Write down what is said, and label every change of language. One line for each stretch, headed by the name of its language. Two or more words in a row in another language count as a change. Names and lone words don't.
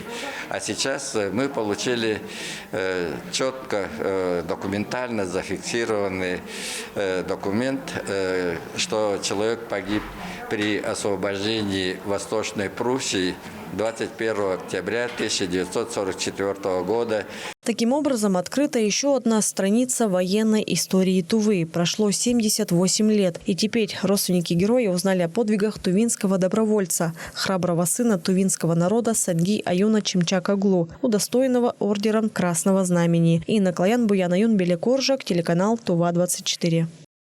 Russian: А сейчас мы получили четко, документально зафиксированный документ, что человек погиб при освобождении Восточной Пруссии 21 октября 1944 года. Таким образом, открыта еще одна страница военной истории Тувы. Прошло 78 лет, и теперь родственники героя узнали о подвигах тувинского добровольца, храброго сына тувинского народа Сенгги Аюна Чимчак-Оглу, удостоенного ордером Красного Знамени. Инна Клоян, Буян Аюн, Белекоржак, телеканал Тува-24.